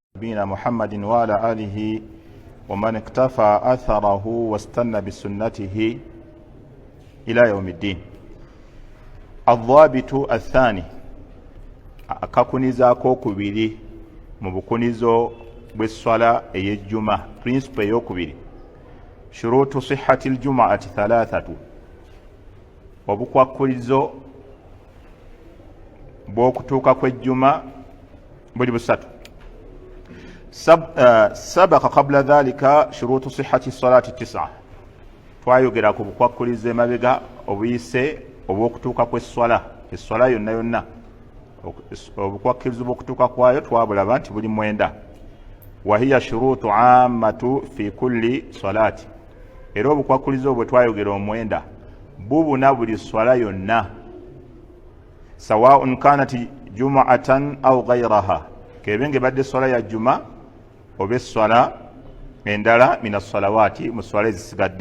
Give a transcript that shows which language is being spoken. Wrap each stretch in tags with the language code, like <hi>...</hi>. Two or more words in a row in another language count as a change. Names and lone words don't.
<ar>نبينا محمد وعلى آله ومن اكتفى أثره واستنى بسنته إلى يوم الدين. الضابط الثاني</ar> <lg>akakuniza akokubiri mu bukunizo bw'esswala ey'ejjuma, principle ey'okubiri,</lg> <ar>شروط صحة الجمعة ثلاثة,</ar> <lg>obukwakkulizo bw'okutuuka kw'ejjuma buli busatu.</lg> <ar>سبق قبل ذلك شروط صحة الصلاة تسعة,</ar> <lg>twayogera ku bukwakkulizo emabega obuyise obw'okutuuka kw'esswala, esswala yonna yonna obukwakkulizo bw'okutuuka kwayo twabulaba nti buli mwenda.</lg> <ar>وهي شروط عامة في كل صلاة,</ar> <lg>era obukwakkulizo bwe twayogera omwenda bubuna buli swala yonna,</lg> <ar>سواء كانت جمعة أو غيرها,</ar> <lg>kebenge badde swala ya juma oba esswala endala</lg> <ar>من الصلوات</ar> <lg>mu swala ezisigadde.</lg>